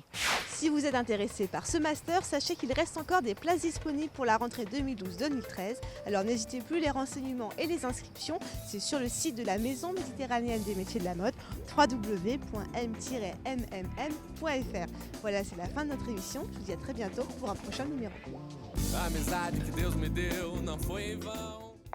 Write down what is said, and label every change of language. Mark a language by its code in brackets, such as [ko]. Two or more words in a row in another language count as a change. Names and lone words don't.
[fr] Si vous êtes intéressé par ce master, sachez qu'il reste encore des places disponibles pour la rentrée 2012-2013. Alors n'hésitez plus, les renseignements et les inscriptions, c'est sur le site de la Maison méditerranéenne des métiers de la mode, www.m-mmm.fr. Voilà, c'est la fin de notre émission. Je vous dis à très bientôt pour un prochain numéro. [pt] A amizade que Deus me deu não foi em vão.